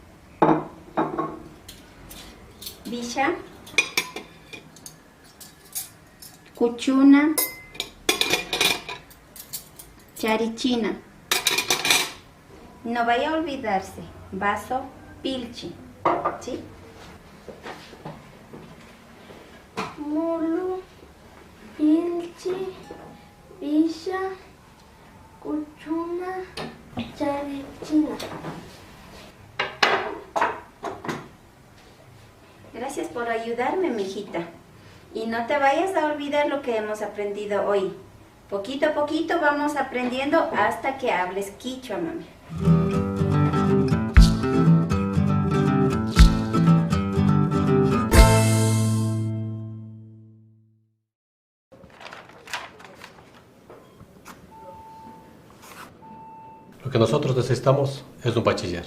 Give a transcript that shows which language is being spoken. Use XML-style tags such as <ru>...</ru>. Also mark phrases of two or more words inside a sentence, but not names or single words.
<es>Bisha. Cuchuna. Charichina. No vaya a olvidarse. Vaso pilchi. ¿Sí?</es> <qu>Mulu, pilchi, bisha, cuchuna, charichina.</qu> <es>Gracias por ayudarme, mijita. Y no te vayas a olvidar lo que hemos aprendido hoy. Poquito a poquito vamos aprendiendo hasta que hables quichua, mami. Lo que nosotros necesitamos es un bachiller.</es>